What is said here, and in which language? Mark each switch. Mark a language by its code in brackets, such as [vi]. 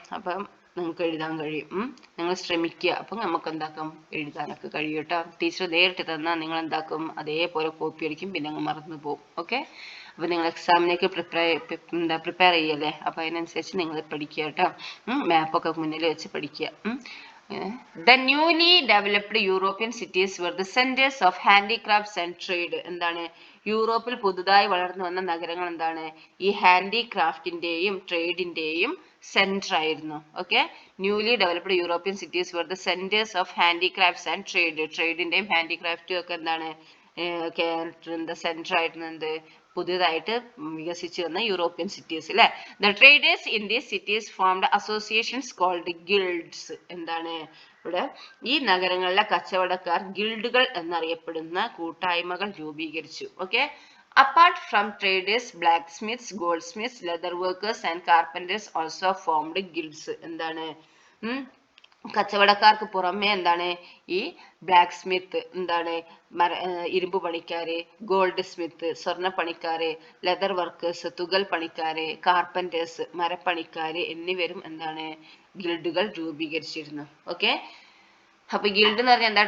[ml] അപ്പം നിങ്ങൾക്ക് എഴുതാൻ കഴിയും. നിങ്ങൾ ശ്രമിക്കുക. അപ്പം നമുക്ക് എന്താക്കാം? എഴുതാനൊക്കെ കഴിയും കേട്ടോ. ടീച്ചർ നേരിട്ട് തന്നാൽ നിങ്ങൾ എന്താക്കും? അതേപോലെ കോപ്പി അടിക്കും, പിന്നെ അങ്ങ് മറന്നു പോകും. ഓക്കെ, അപ്പം നിങ്ങൾ എക്സാമിനേക്ക് പ്രിപ്പയർ ചെയ്യല്ലേ. അപ്പം അതിനനുസരിച്ച് നിങ്ങൾ പഠിക്കുക കേട്ടോ. മാപ്പൊക്കെ മുന്നിൽ വെച്ച് പഠിക്കുക. [en] The newly developed European cities were the centers of handicrafts and trade. [ml] എന്താണ്? യൂറോപ്പിൽ പുതുതായി വളർന്നു വന്ന നഗരങ്ങൾ എന്താണ്? ഈ ഹാൻഡിക്രാഫ്റ്റിന്റെയും ട്രേഡിന്റെയും സെന്റർ ആയിരുന്നു. [en] Okay, newly developed European cities were the centers of handicrafts and trade. [ml] ട്രേഡിന്റെയും ഹാൻഡിക്രാഫ്റ്റും ഒക്കെ എന്താണ്? കേരളത്തിന്റെ സെന്റർ ആയിട്ട് എന്ത് പുതിയതായിട്ട് വികസിച്ചു വന്ന യൂറോപ്യൻ സിറ്റീസ് അല്ലെ. [en] The traders in these cities formed associations called guilds. [ml] എന്താണ് ഇവിടെ ഈ നഗരങ്ങളിലെ കച്ചവടക്കാർ ഗിൽഡുകൾ എന്നറിയപ്പെടുന്ന കൂട്ടായ്മകൾ രൂപീകരിച്ചു. Okay. [en] Apart from traders, blacksmiths, goldsmiths, leather workers and carpenters also formed guilds. [ml] എന്താണ് കച്ചവടക്കാർക്ക് പുറമെ എന്താണ് ഈ ബ്ലാക്ക് സ്മിത്ത്, എന്താണ് ഇരുമ്പ് പണിക്കാര്, ഗോൾഡ് സ്മിത്ത് സ്വർണ്ണ പണിക്കാര്, ലെതർ വർക്കേഴ്സ് തുകൽ പണിക്കാര്, കാർപ്പന്റേഴ്സ് മരപ്പണിക്കാര് എന്നിവരും എന്താണ് ഗിൽഡുകൾ രൂപീകരിച്ചിരുന്നു. ഓക്കെ. അപ്പൊ ഗിൽഡ് എന്ന് പറഞ്ഞാൽ എന്താ?